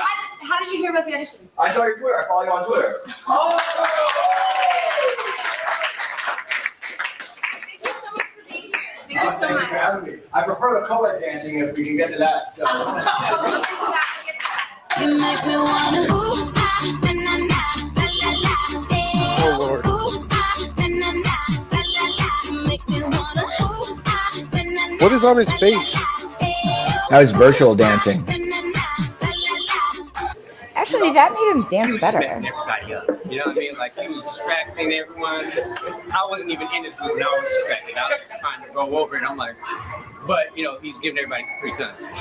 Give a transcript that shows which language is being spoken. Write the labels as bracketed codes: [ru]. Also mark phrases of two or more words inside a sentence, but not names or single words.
[en] How did you hear about the audition? I saw your Twitter. I follow you on Twitter. Oh! Thank you so much. Thank you for having me. I prefer the co-ed dancing if we can get to that. So. You make me wanna ooh, ah, na, na, na, la, la, la, Oh, Lord. ooh, ah, na, na, na, la, la, la. You make me wanna ooh, ah, na, na, na, What is on his face? That was virtual dancing. Actually, that made him dance He was better. just messing everybody up. You know what I mean? Like, he was distracting everyone. I wasn't even in his group, and I was distracted. I was just trying to go over it. I'm like, but, he's giving everybody free sense.